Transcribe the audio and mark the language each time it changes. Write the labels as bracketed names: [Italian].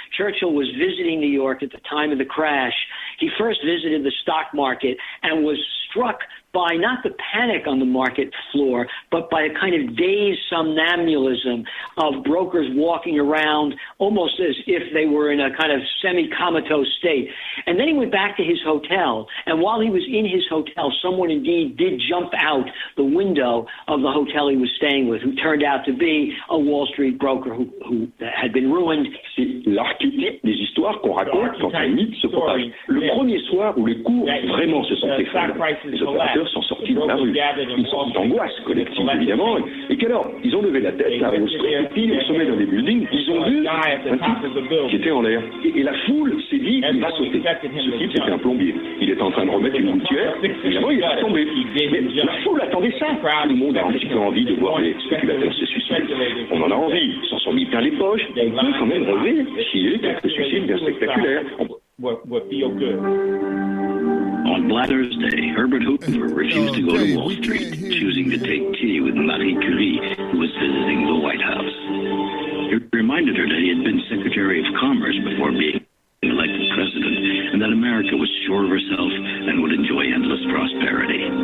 [English] Churchill was visiting New York at the time of the crash. He first visited the stock market and was struck by not the panic on the market floor, but by a kind of dazed somnambulism of brokers walking around almost as if they were in a kind of semi-comatose state. And then he went back to his hotel, and while he was in his hotel, someone indeed did jump out the window of the hotel he was staying with, who turned out to be a Wall Street broker who had been ruined. [French] C'est l'archétype des histoires qu'on raconte quand un mythe se propage. Le premier soir où les cours vraiment se sont effondrés, les opérateurs sont sortis dans la rue. Une sorte d'angoisse collective, évidemment. Et qu'alors, ils ont levé la tête à Wall Street, et puis au sommet d'un des buildings, ils ont vu un type qui était en l'air. Et la foule s'est dit, il va sauter. Ce type, c'était un plombier. Il était en train de remettre une gouttière. Évidemment, il est tombé. Mais la foule attendait ça. Tout le monde a un petit peu envie de voir les spéculateurs se suicider. On en a envie. Ils s'en sont mis plein les poches. On peut quand même relever s'il y a eu quelques suicides bien spectaculaires. [English] On Black Thursday, Herbert Hoover refused to go to Wall Street, choosing to take tea with Marie Curie, who was visiting the White House. He reminded her that he had been Secretary of Commerce before being elected president, and that America was sure of herself and would enjoy endless prosperity.